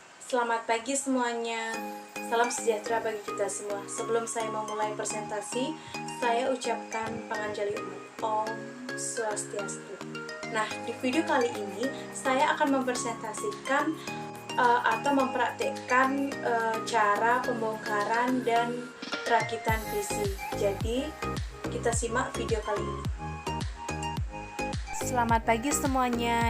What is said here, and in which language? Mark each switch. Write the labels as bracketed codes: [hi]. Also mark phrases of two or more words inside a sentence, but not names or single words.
[id] Selamat pagi semuanya. Salam sejahtera bagi kita semua. Sebelum saya memulai presentasi, saya ucapkan [ban] panganjali umat. [sa] Om Swastiastu. [id] Nah, di video kali ini saya akan mempresentasikan atau mempraktekkan cara pembongkaran dan perakitan PC. Jadi, kita simak video kali ini. Selamat pagi semuanya.